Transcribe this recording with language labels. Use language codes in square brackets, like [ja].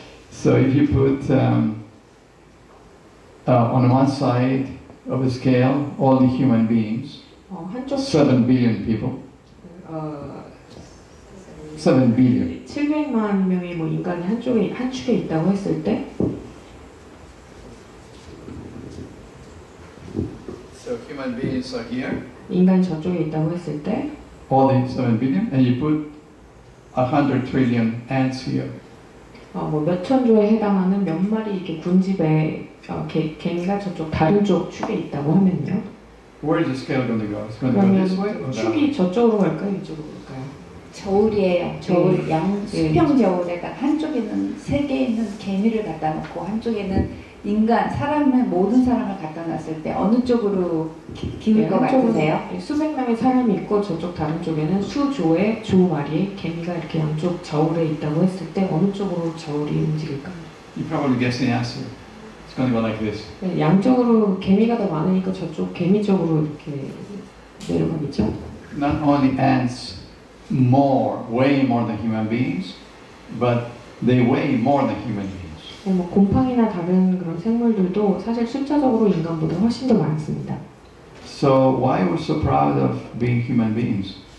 [en] So if you put on one side of a scale all the human beings, [ko] 한쪽 [en] 7 billion people, 7 billion. [ko] 700만 명의 뭐 인간이 한 축에 있다고 했을 때 [en] So human beings are here, [ko] 인간이 저쪽에 있다고 했을 때 [en] all the 7 billion, and you put 100 trillion ants here. [ko] 뭐 몇천 조에 해당하는 몇 마리 이렇게 군집에 개미가 저쪽 다른 쪽 축에 있다고 하면요. [en] Where is the scale going to go? It's going to go [ko] 그러면 [en] this way or that way? [ko] 축이 저쪽으로 갈까요? 이쪽으로 갈까요? 저울이에요. 저울 네. 양 수평 저울에다 한쪽에는 세 개 있는 개미를 갖다 놓고 한쪽에는 인간 사람을 모든 사람을 갖다 놨을 때 어느 쪽으로 기울 것 같으세요? 수백 명의 사람이 있고 저쪽 다른 쪽에는 수조의 조 마리의 개미가 이렇게 양쪽 저울에 있다고 했을 때 어느 쪽으로 저울이 움직일까요? [en] You probably guess the answer. It's going to go like this. [ko] 네, 양쪽으로 개미가 더 많으니까 저쪽 개미 쪽으로 이렇게 내려가겠죠? [en] Not only ants way more than human beings, but they weigh more than human beings. [ko] 네, 뭐 곰팡이나 다른 그런 생물들도 사실 숫자적으로 인간보다 훨씬 더 많습니다. [en] So why we're so proud of being human beings?